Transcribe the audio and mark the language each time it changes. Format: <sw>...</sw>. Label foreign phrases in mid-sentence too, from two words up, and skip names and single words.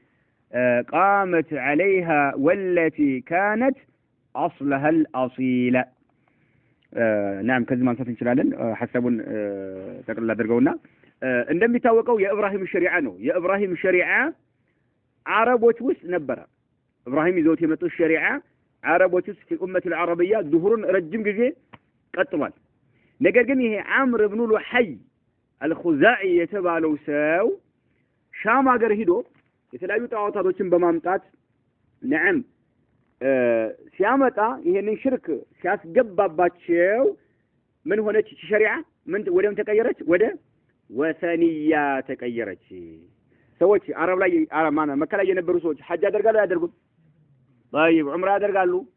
<ar>قامت عليها والتي كانت أصلها الأصيل نعم كذا ما نصف</ar> <am>እንችላለን ሐሳቡን ተቀላል አድርገውና እንደሚታወቀው የኢብራሂም ሸሪዓ ነው የኢብራሂም ሸሪዓ አረቦች ውስጥ ነበር ኢብራሂም ይዘውት የመጡት ሸሪዓ አረቦች ውስጥ</am> <ar>في الأمة العربية</ar> <am>ظهورን ረጅም ጊዜ ቀጥሏል ነገር ግን ይሄ አምር ኢብኑ ሉሐይ አልኹዛኢ የተባለው ሰው ሻም ሀገር ሄዶ የተለያዩ ጣዖታቶችን በማምጣት ነዓም ሲያመጣ ይሄንን ሽርክ ሲያስገባባቸው ምን ሆነች ሸሪዓ ምን ወደም ተቀየረች ወደ ወሰኒያ ተቀየረች ሰዎች አረብ ላይ አረማና መካ ላይ የነበሩ ሰዎች ሐጅ ያደርጋሉ ያደርጉም طيب ዑምራ ያደርጋሉ</am>